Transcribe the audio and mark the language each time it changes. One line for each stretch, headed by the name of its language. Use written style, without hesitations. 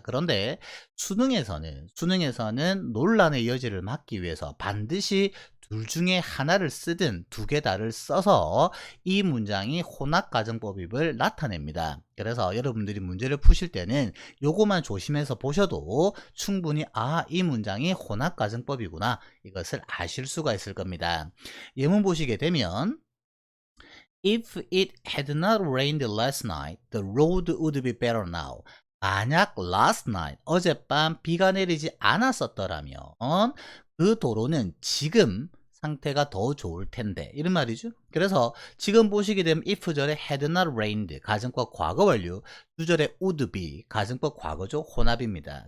Korean: 그런데 수능에서는 논란의 여지를 막기 위해서 반드시 둘 중에 하나를 쓰든 두 개 다를 써서 이 문장이 혼합가정법입을 나타냅니다. 그래서 여러분들이 문제를 푸실 때는 요거만 조심해서 보셔도 충분히 이 문장이 혼합가정법이구나 이것을 아실 수가 있을 겁니다. 예문 보시게 되면
English: If it had not rained last night, the road would be better now.
Korean: 만약 last night, 어젯밤 비가 내리지 않았었더라면 그 도로는 지금 상태가 더 좋을 텐데 이런 말이죠. 그래서 지금 보시게 되면 if절에 had not rained 가정법 과거 완료, 주절에 would be 가정법 과거죠. 혼합입니다.